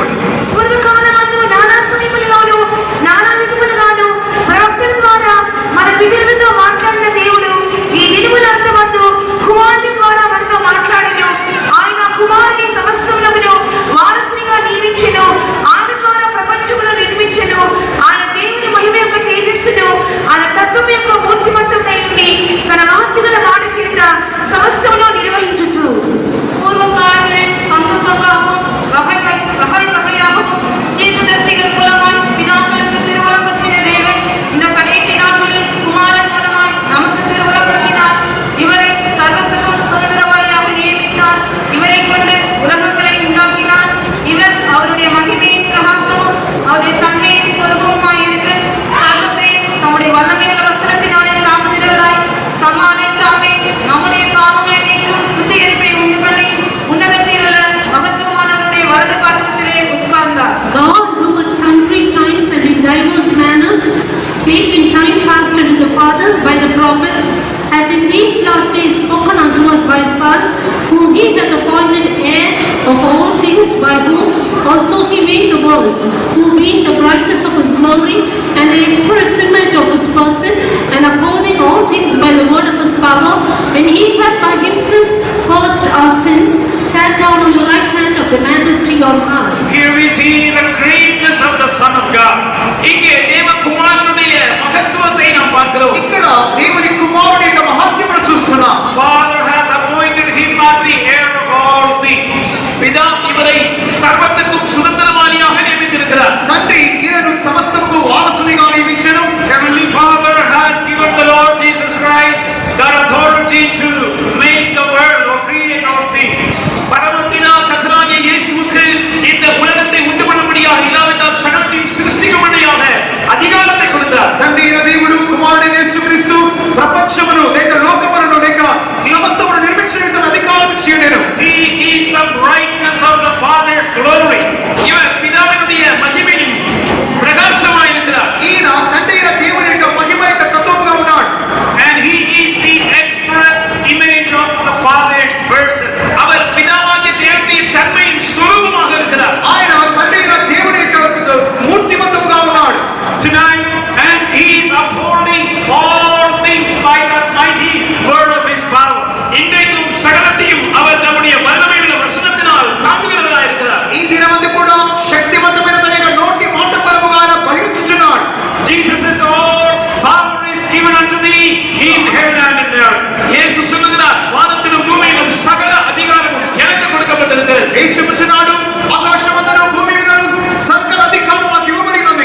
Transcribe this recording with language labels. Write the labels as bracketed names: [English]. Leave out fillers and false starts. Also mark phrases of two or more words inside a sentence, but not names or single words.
[Telugu] పూర్వకాలమందు నానా సమయములలోను నానా విధములుగాను ప్రవక్తల ద్వారా మన పితరులతో మాట్లాడిన దేవుడు ఈ దినములంతమందు కుమారుని ద్వారా మనతో మాట్లాడెను. ఆయన కుమారుని సమస్తములను వారసునిగా నియమించెను. ఆయన ద్వారా ప్రపంచమును నిర్మించెను. ఆయన దేవుని మహిమ యొక్క తేజస్సును ఆయన తత్వం యొక్క మూర్తిమంతమై ఉండి తన మహత్తుగల మాట చేత సమస్తమును నిర్వహించుచు [Tamil] பூர்வகாலங்களில் பங்கு பங்காகவும் வகை வகையாகவும் தீர்க்கதரிசிகள் மூலமாய் பிதாக்களுக்கு திருவுளம் பற்றின தேவன் இந்த கடைசி நாட்களில் குமாரன் மூலமாய் நமக்கு திருவுளம் பற்றினார். இவரை சர்வத்துக்கும் சுதந்திரவாளியாக நியமித்தார். இவரை கொண்டு உலகங்களை உண்டாக்கினார். இவர் அவருடைய மகிமையின் பிரகாசமும் அவருடைய தன்மையின் சொருபமுமாய் இருக்கு சர்வத்தை நம்முடைய வல்லமையுள்ள வசனத்தினாலே தாங்குகிறவராய் தம்மாலே தாமே நம்முடைய பாவங்களை நீக்கும் சுத்திகரிப்பை உண்டு பண்ணி உன்னதத்தில் உள்ள மகத்துவமானவருடைய வலது பாரசத்திலே உட்கார்ந்தார். [English] God, who at sundry times and in diverse manners spake in time past unto the fathers by the prophets, hath in these last days spoken unto us by His Son, whom He hath appointed heir of all things, by whom also He made the worlds, who being the brightness of His glory and the express image of His person, and upholding all things by the word of His power, when He hath by Himself purged our sins, sat down on the right hand of the Majesty on high. Here we see the greatness of the Son of God. [Tamil] இங்கே தேவகுமாரனுடைய மகத்துவத்தை நாம் பார்க்கிறோம். [Telugu] ఇక్కడ దేవుని కుమారుని యొక్క మహత్యమును చూస్తున్నాం. [English] Father has appointed him as the heir of all things. [Tamil] பிதா இவரை சர்வத்துக்கும் சுதந்திரவாளியாக நியமித்திருக்கிறார். [Telugu] తండ్రి ఈయనను సమస్తముకు వారసునిగా నియమించెను. [English] Heavenly Father has given the Lord Jesus Christ that authority to make the world or create all things. [Tamil] பரமபிதா கர்த்தராகிய இயேசுவுக்கு இந்த உலகத்தை உண்டு பண்ணும்படியாக இல்லாவிட்டால் சகலத்தையும் சிருஷ்டிக்கும்படியாக அதிகாரத்தை கொடுத்தார். [Telugu] తండ్రి అయిన దేవుడు కుమారుడైన యేసుక్రీస్తు ప్రపంచమును లేక లోకమును లేక సమస్తమును నిర్మించిన అధికారం ఇచ్చాడు. [English] He is the brightness of the Father's glory. [Tamil] இவர் பிதாவினுடைய மகிமையின் பிரகாசமாய் இருக்கிறார். [Telugu] ఈయన తండ్రి అయిన దేవుని యొక్క మహిమ యొక్క తత్వముగా ఉన్నాడు. [English] And he is the express image of the Father's person. [Tamil] அவர் பிதாவாகிய தேவனுடைய தன்மையின் சுரூபமாக இருக்கிறார். [Telugu] ఆయన తండ్రి అయిన దేవుని యొక్క మూర్తిమంతముగా ఉన్నాడు. [English] Tonight, and he is upholding all things by that mighty word of his power. [Tamil] இன்றைக்கும் சகலத்தையும் அவர் நம்முடைய வல்லமையுள்ள வசனத்தினால் தாங்குகிறவராய் இருக்கிறார். [Telugu] ఈ దినమందు కూడా శక్తివంతమైన తన యొక్క నోటి మాట మూలముగా ఆయన బహిరించుచున్నాడు. [English] Jesus is all power is given unto thee in heaven and in earth. [Tamil] இயேசு சொல்லுகிறார், வானத்திலும் பூமியிலும் சகல அதிகாரமும் எனக்கு கொடுக்கப்பட்டிருக்கிறது. [Telugu] యేసు చెప్పుచున్నాడు, ఆకాశమందును భూమి మీదను సకల అధికారం నాకు ఇవ్వబడినది.